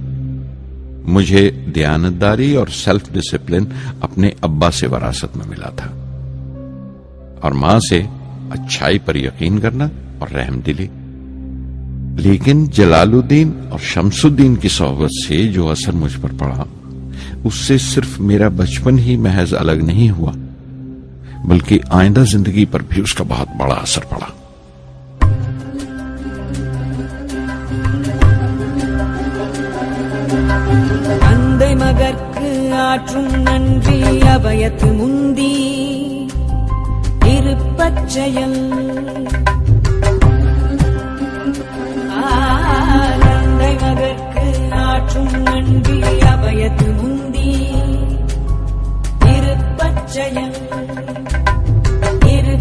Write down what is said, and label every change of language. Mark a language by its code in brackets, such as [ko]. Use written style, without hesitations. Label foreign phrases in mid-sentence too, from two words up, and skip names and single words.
[hi] मुझे दयानतदारी और [en] self discipline [hi] अपने अब्बा से विरासत में मिला था और मां से अच्छाई पर यकीन करना और रहमदिली। लेकिन जलालुद्दीन और शमसुद्दीन की सोहबत से जो असर मुझ पर पड़ा, उससे सिर्फ मेरा बचपन ही महज अलग नहीं हुआ, बल्कि आइंदा जिंदगी पर भी उसका बहुत बड़ा असर पड़ा। [ta] தந்தை மகற்கு ஆற்றும் நன்றி அபயத்து முந்தி இருப்பச் செயல். தந்தை மகற்கு ஆற்றும் நன்றி அபயத்து முந்தி இருப்பச் செயல்.